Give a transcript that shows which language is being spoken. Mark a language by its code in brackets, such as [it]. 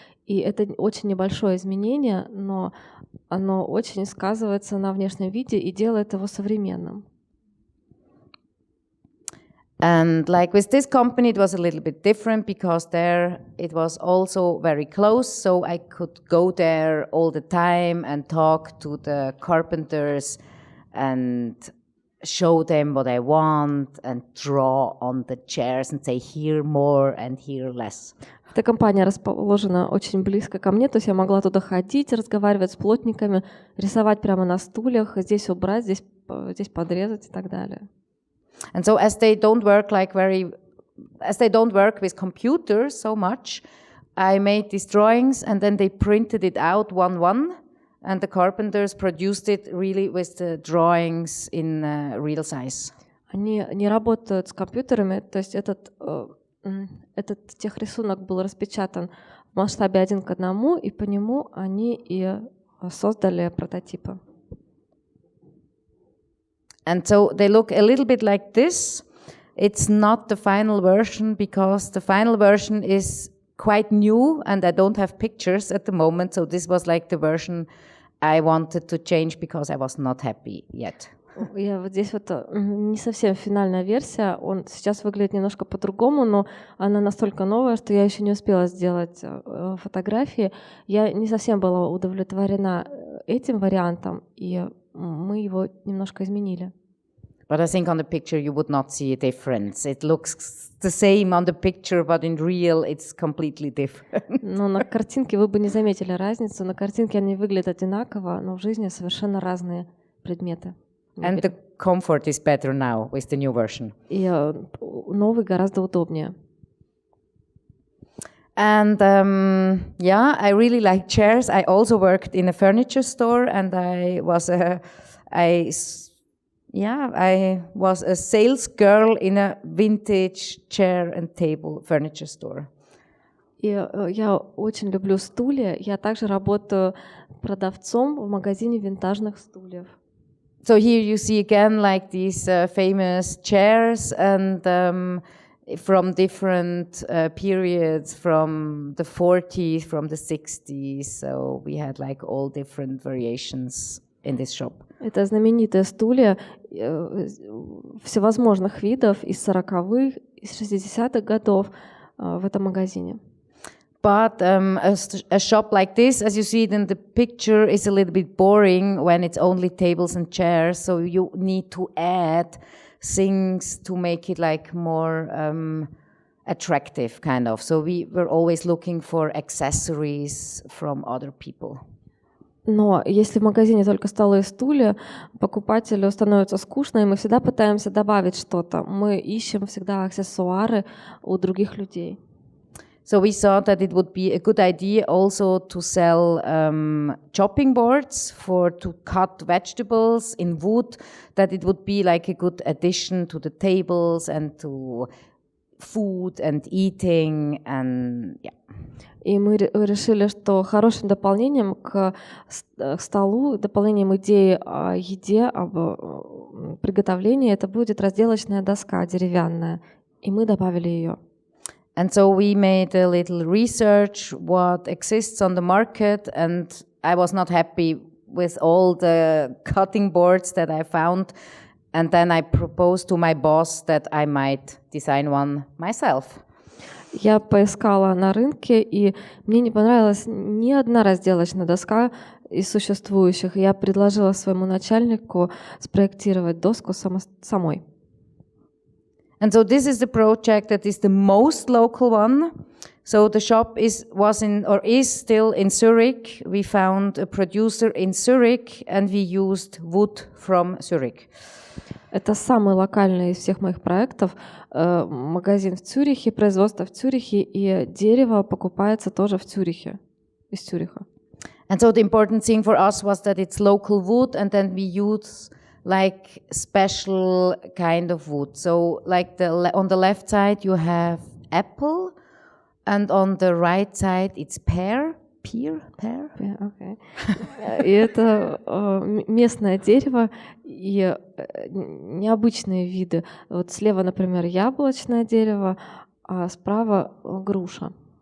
[ru] И это очень небольшое изменение, но оно очень сказывается на внешнем виде и делает его современным. [en] And like with this company, it was a little bit different because there it was also very close, so I could go there all the time and talk to the carpenters and show them what I want and draw on the chairs and say here more and here less. [ru] Эта компания расположена очень близко ко мне, то есть я могла туда ходить, разговаривать с плотниками, рисовать прямо на стульях, здесь убрать, здесь подрезать и так далее. [en] And so as they don't work with computers so much, I made these drawings and then they printed it out one, and the carpenters produced it really with the drawings in real size. [ru] Они не работают с компьютерами, то есть этот техрисунок был распечатан в масштабе 1:1, и по нему они и создали прототипы. [en] And so they look a little bit like this. It's not the final version because the final version is quite new and I don't have pictures at the moment. So this was like the version I wanted to change because I was not happy yet. [ru] Я вот здесь вот не совсем финальная версия, он сейчас выглядит немножко по-другому, но она настолько новая, что я еще не успела сделать фотографии. Я не совсем была удовлетворена этим вариантом, и мы его немножко изменили. [en] But I think on the picture you would not see a difference. It looks the same on the picture, but in real it's completely different. [ru] Но на картинке вы бы не заметили разницу. На картинке они выглядят одинаково, но в жизни совершенно разные предметы. [en] And the comfort is better now with the new version. [ru] И новый гораздо удобнее. [en] And yeah, I really like chairs. I also worked in a furniture store, and I was a sales girl in a vintage chair and table furniture store. [ru] И я очень люблю стулья. Я также работаю продавцом в магазине винтажных стульев. [en] So here you see again like these famous chairs and from different periods, from the 40s, from the 60s. So we had like all different variations in this shop. [ru] Это знаменитые стулья всевозможных видов из 40-х, из 60-х годов в этом магазине. [en] But a shop like this, as you see it in the picture, is a little bit boring when it's only tables and chairs. So you need to add things to make it like more attractive, kind of. So we were always looking for accessories from other people. [ru] Но если в магазине только столы и стулья, покупателю становится скучно, и мы всегда пытаемся добавить что-то. Мы ищем всегда аксессуары у других людей. [en] So we thought that it would be a good idea also to sell chopping boards to cut vegetables in wood, that it would be like a good addition to the tables and to food and eating and yeah. [ru] И мы решили, что хорошим дополнением к столу, дополнением идеи о еде, об приготовлении, это будет разделочная доска деревянная, и мы добавили ее. [en] And so we made a little research what exists on the market, and I was not happy with all the cutting boards that I found. And then I proposed to my boss that I might design one myself. [ru] Я поискала на рынке, и мне не понравилась ни одна разделочная доска из существующих. Я предложила своему начальнику спроектировать доску самой. [en] And so this is the project that is the most local one. So the shop is still in Zurich. We found a producer in Zurich and we used wood from Zurich. [ru] Это самый локальный из всех моих проектов. Магазин в Цюрихе, производство в Цюрихе, и дерево покупается тоже в Цюрихе, из Цюриха. [en] And so the important thing for us was that it's local wood, and then we use like special kind of wood. So like on the left side you have apple, and on the right side it's pear. Okay. [ru] И это местное дерево и необычные виды. Вот слева, например, яблочное дерево, а справа груша.